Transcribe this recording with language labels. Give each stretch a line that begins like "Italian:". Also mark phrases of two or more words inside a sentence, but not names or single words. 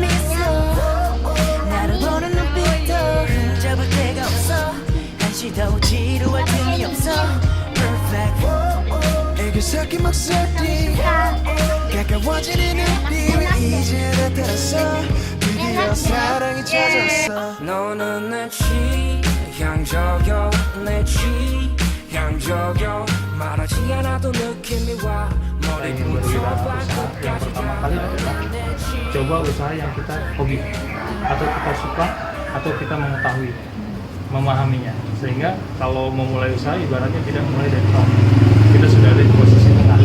Korean: 미소 나를 보는 눈빛도 흠잡을 데가 없어 한시도 지루할 틈이 없어 Perfect 애교 섞인 목소리 가까워지는 우리 이제 나타났어 드디어 사랑이 찾았어 너는 내 취향 향적여 내 취향적여 말하지 않아도 느낌이 와
Indonesian: Saya ingin berwirausaha, yang pertama kali adalah coba usaha yang kita hobi atau kita suka atau kita mengetahui, memahaminya, sehingga kalau memulai usaha ibaratnya tidak mulai dari nol, kita sudah ada di posisi tengah.